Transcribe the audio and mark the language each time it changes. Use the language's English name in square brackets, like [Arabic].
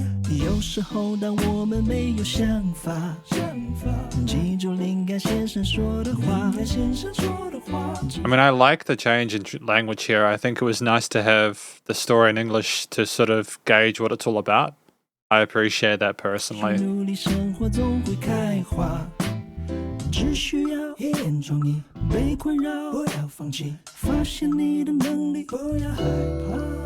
[Chinese] 有时候当我们没有想法，记住灵感先生说的话。 [English] I mean, I like the change in language here. I think it was nice to have the story in English to sort of gauge what it's all about. I appreciate that personally. [Chinese] 努力生活总会开花，只需要一点创意，被困扰不要放弃，发现你的能力，不要害怕。